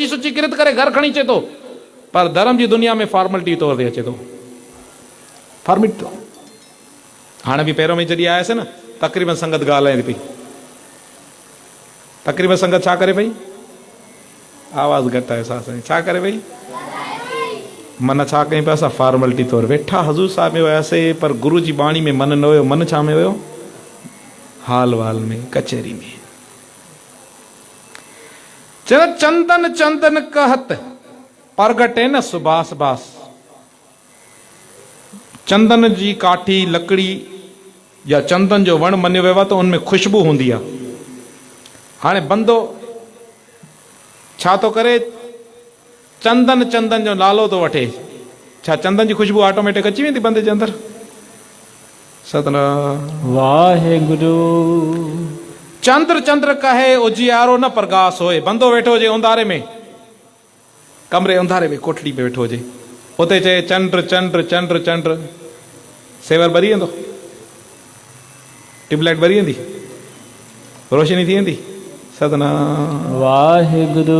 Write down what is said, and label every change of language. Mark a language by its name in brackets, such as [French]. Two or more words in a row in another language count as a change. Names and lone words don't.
[Sindhi] सुची किरत करे घर खणी अचे थो पर धर्म जी दुनिया में फॉर्मेलिटी तौर ते अचे थो फॉर्मेलिटी हाणे बि पहिरों में जॾहिं आयासीं न तक़रीबन संगत ॻाल्हाए पई तक़रीबन संगत छा करे पई आवाज़ घटि आहे सां छा करे पई मन छा कयूं पिया असां फॉर्मेलिटी तौर वेठा हज़ूर साहिब में वियासीं पर गुरू जी बाणी में मन न हुयो मन छा में हुयो हाल वाल में कचहरी में [Punjabi] चल चंदन चंदन कहत परगटे न सुबास [Sindhi] बास चंदन जी काठी लकड़ी या चंदन जो वण मञियो वियो आहे त उनमें खुशबू हूंदी आहे हाणे बंदो छा थो करे चंदन चंदन जो नालो थो वठे छा चंदन जी खुशबू ऑटोमेटिक अची वेंदी बंदे जे अंदरि सतनाम वाहेगुरु [Punjabi] चंद्र चंद्र कहे उजियारो न प्रकाश होए [Sindhi] बंदो वेठो हुजे उंधारे में कमरे अंधारे में कोठड़ी में वेठो हुजे, उते चए चंड चंड चंड चंड, सेवर ॿरी वेंदो, ट्यूबलाइट ॿरी वेंदी, रोशनी थी वेंदी। सतनाम वाहिगुरु।